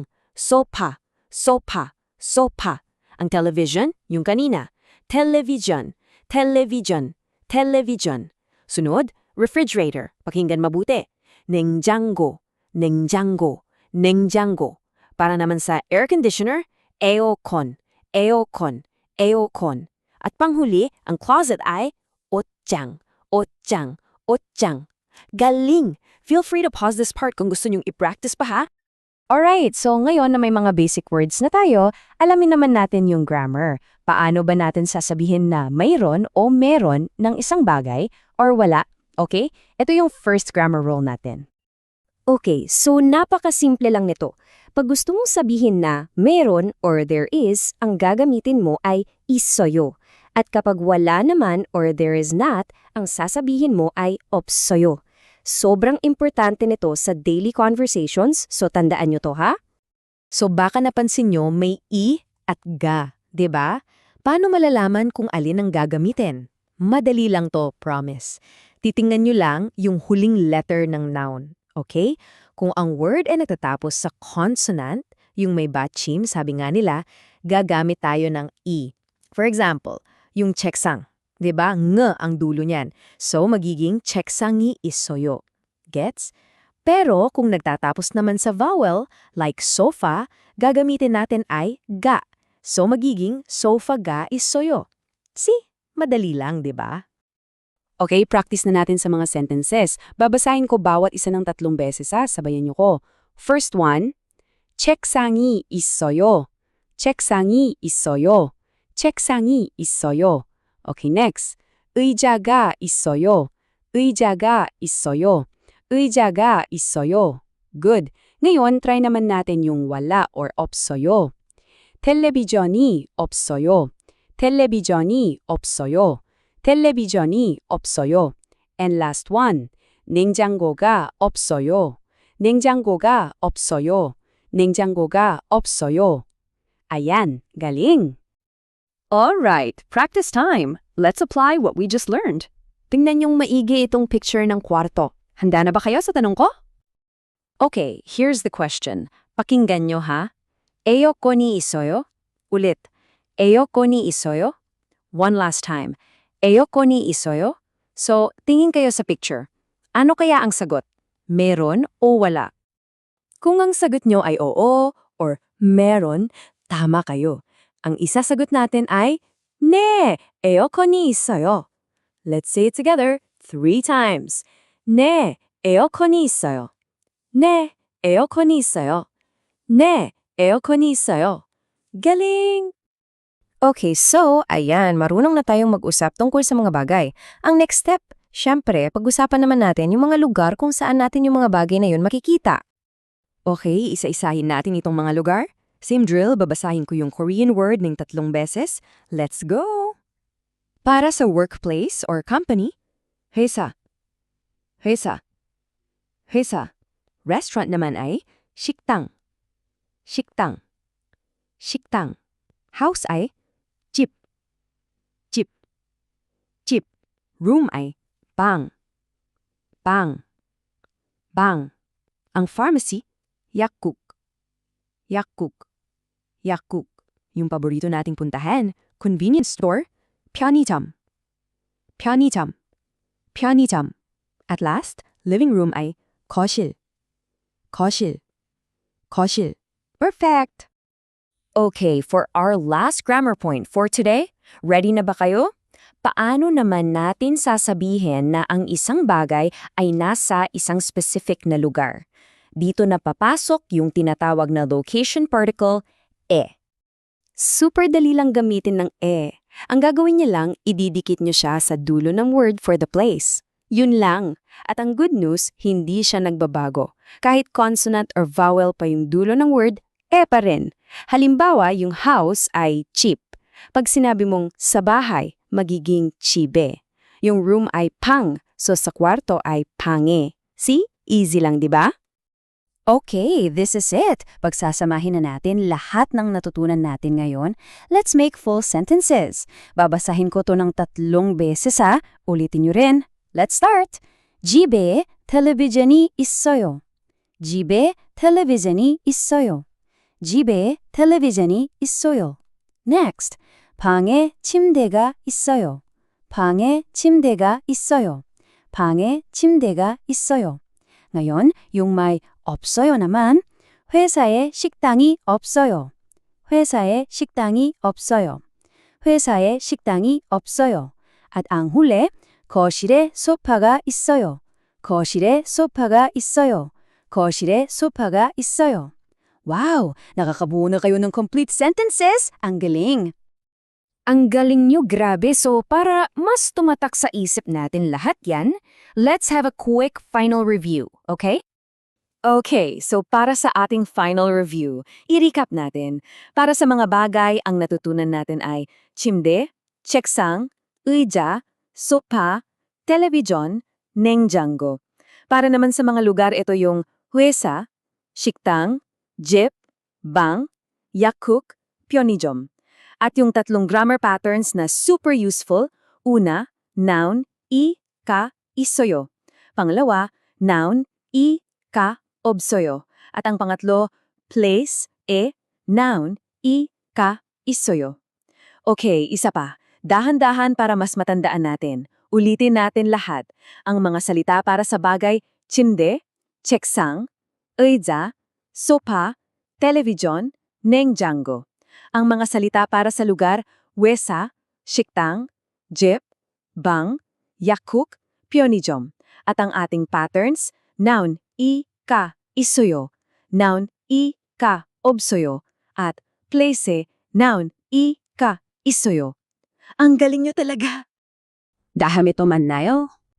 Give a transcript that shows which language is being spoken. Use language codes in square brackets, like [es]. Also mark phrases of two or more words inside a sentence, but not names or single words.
[ko] Sofa, sofa, sofa. [tl] Ang television, yung kanina. Television, television, television. Sunod, refrigerator. Pakinggan mabuti. [ko] 냉장고, 냉장고, 냉장고. [tl] Para naman sa air conditioner, [ko] 에어컨, 에어컨, 에어컨. [tl] At panghuli, ang closet ay [ko] 옷장, 옷장, 옷장. [tl] Galing! [en] Feel free to pause this part [tl] kung gusto nyong i-practice pa Alright, so ngayon na may mga [en] basic words [tl] na tayo, alamin naman natin yung grammar. Paano ba natin sasabihin na mayroon o meron ng isang bagay or wala? Okay? Ito yung [en] first grammar rule [tl] natin. Okay, so napakasimple lang nito. Pag gusto mong sabihin na meron or [en] there is, [tl] ang gagamitin mo ay 있어요. At kapag wala naman or [en] there is not, [tl] ang sasabihin mo ay 없어요. Sobrang importante nito sa [en] daily conversations, [tl] so tandaan nyo to So baka napansin nyo may i at ga, 'di ba? Paano malalaman kung alin ang gagamitin? Madali lang to, promise. Titingnan nyo lang yung huling letter ng noun, okay? Kung ang word ay natatapos sa consonant, yung may bachim, sabi nga nila, gagamit tayo ng i. [en] For example, [tl] yung cheksang. Diba? Ng ang dulo niyan. So, magiging [ko] 책상이 있어요. [tl] Gets? Pero kung nagtatapos naman sa vowel, like sofa, gagamitin natin ay ga. So, magiging [ko] sofa가 있어요. [tl] See? Madali lang, diba? Okay, practice na natin sa mga sentences. Babasahin ko bawat isa ng 3 beses sabayan niyo ko. [en] First one, [ko] 책상이 있어요. 책상이 있어요. 책상이 있어요. Okay, next. 의자가 있어요. 의자가 있어요. 의자가 있어요. [en] Good. [tl] Ngayon, try naman natin yung wala or 없어요. [ko] 텔레비전이 없어요. 텔레비전이 없어요. 텔레비전이 없어요. [en] And last one. [ko] 냉장고가 없어요. 냉장고가 없어요. 냉장고가 없어요. [tl] Ayan, galing! [en] Alright, practice time. Let's apply what we just learned. [tl] Tingnan yung maigi itong picture ng kwarto. Handa na ba kayo sa tanong ko? [en] Okay, here's the question. [tl] Pakinggan nyo [ko] 에어컨이 있어요? [tl] Ulit. [ko] 에어컨이 있어요? [en] One last time. [ko] 에어컨이 있어요? [tl] So, tingin kayo sa picture. Ano kaya ang sagot? Meron o wala? Kung ang sagot nyo ay oo or meron, tama kayo. Ang isasagot natin ay, [ko] 네, 에어컨이 있어요. [en] Let's say it together 3 times. [ko] 네, 에어컨이 있어요. 네, 에어컨이 있어요. 네, 에어컨이 있어요. [tl] Galing! Okay, so, ayan, marunong na tayong mag-usap tungkol sa mga bagay. Ang [en] next step, [tl] syempre, pag-usapan naman natin yung mga lugar kung saan natin yung mga bagay na yun makikita. Okay, isa-isahin natin itong mga lugar. [en] Same drill, [tl] babasahin ko yung [en] Korean word [tl] ng 3 beses. [en] Let's go! [tl] Para sa workplace or company, [ko] 회사, 회사, 회사. Restaurant naman ay 식당, 식당, 식당. House ay 집, 집, 집. Room ay 방, 방, 방. Ang pharmacy, 약국, 약국, 약국. [tl] Yung paborito nating puntahan, convenience store, [ko] 편의점, 편의점, 편의점. At last, living room ay 거실, 거실, 거실. [en] Perfect! Okay, for our last grammar point for today, [tl] ready na ba kayo? Paano naman natin sasabihin na ang isang bagay ay nasa isang specific na lugar? Dito na papasok yung tinatawag na [en] location particle, [tl] e. Super dali lang gamitin ng e. Ang gagawin niya lang, ididikit niyo siya sa dulo ng [en] word for the place. [tl] Yun lang. At ang [en] good news, [tl] hindi siya nagbabago. Kahit consonant or vowel pa yung dulo ng word, e pa rin. Halimbawa, yung house ay cheap. Pag sinabi mong sa bahay, magiging chibe. Yung room ay pang, so sa kwarto ay pange. See? Easy lang, di ba? [en] Okay, this is it. [tl] Pagsasamahin na natin lahat ng natutunan natin ngayon, [en] let's make full sentences. [tl] Babasahin ko to ng 3 beses ha. Ulitin nyo rin. [en] Let's start. [ko] 집에 텔레비전이 있어요. 집에 텔레비전이 있어요. 집에 텔레비전이 있어요. Next. 방에 침대가 있어요. 방에 침대가 있어요. 방에 침대가 있어요. [tl] Ngayon, yung may 없어요 naman, [ko] 회사에 식당이 없어요. 회사에 식당이 없어요. 회사에 식당이 없어요. [tl] At ang huli, [ko] 거실에 소파가 있어요. 거실에 소파가 있어요. 거실에 소파가 있어요. [tl] Wow! Nakakabuo na kayo ng [en] complete sentences! [tl] Ang galing! Ang galing nyo, grabe. So, para mas tumatak sa isip natin lahat yan, [en] let's have a quick final review, okay? [tl] Okay, so para sa ating [en] final review, [tl] i-recap natin. Para sa mga bagay, ang natutunan natin ay [ko] 침대, 책상, 의자, sopa, television, 냉장고. [tl] Para naman sa mga lugar, ito yung [ko] 회사, 식당, 집, 방, 약국, 편의점. [tl] At yung 3 [en] grammar patterns [tl] na [en] super useful, [tl] una, noun, [ko] ka, 있어요. [tl] Pangalawa, noun, ka, 없어요. At ang pangatlo, place, noun, ka, 있어요. Okay, isa pa. Dahan-dahan para mas matandaan natin. Ulitin natin lahat. Ang mga salita para sa bagay, [ko] 침대, 책상, 의자, sopa, television, 냉장고. [tl] Ang mga salita para sa lugar, [ko] 회사, 식당, 집, 방, 약국, 편의점. [tl] At ang ating patterns, noun, ka, [ko] 있어요. Noun, ka, 없어요. [tl] At place, noun, [ko] ka, 있어요. [tl] Ang galing nyo talaga! [ko] 다음에 또 만나요.